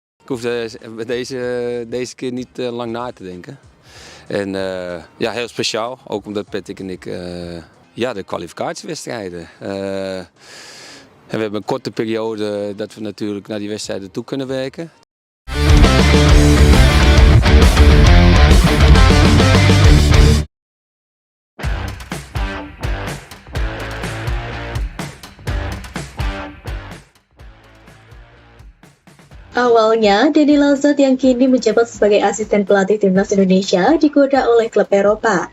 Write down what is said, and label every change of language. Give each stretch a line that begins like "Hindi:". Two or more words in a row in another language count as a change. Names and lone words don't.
Dutch: hoef deze keer niet lang na te denken. En ja, heel speciaal, ook omdat Patrick en ik de kwalificatiewedstrijden. En we hebben een korte periode dat we natuurlijk naar die wedstrijden toe kunnen werken.
Indonesian: Awalnya, Denny Lauzat yang kini menjabat sebagai asisten pelatih timnas Indonesia digoda oleh klub Eropa.